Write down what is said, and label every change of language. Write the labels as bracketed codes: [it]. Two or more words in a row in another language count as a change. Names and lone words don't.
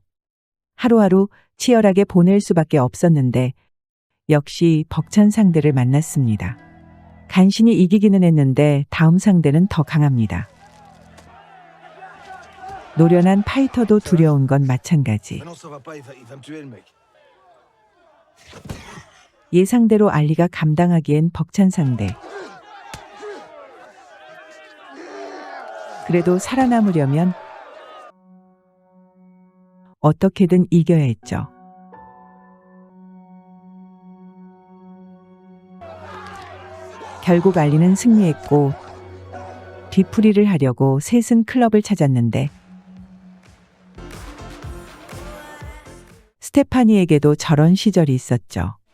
[ko] 하루하루 치열하게 보낼 수밖에 없었는데 역시 벅찬 상대를 만났습니다. 간신히 이기기는 했는데 다음 상대는 더 강합니다. 노련한 파이터도 두려운 건 마찬가지. [fr] Maintenant, ça va pas, il va me tuer, le mec. [ko] 예상대로 알리가 감당하기엔 벅찬 상대. 그래도 살아남으려면 어떻게든 이겨야 했죠. 결국 알리는 승리했고 뒤풀이를 하려고 셋은 클럽을 찾았는데 스테파니에게도 저런 시절이 있었죠.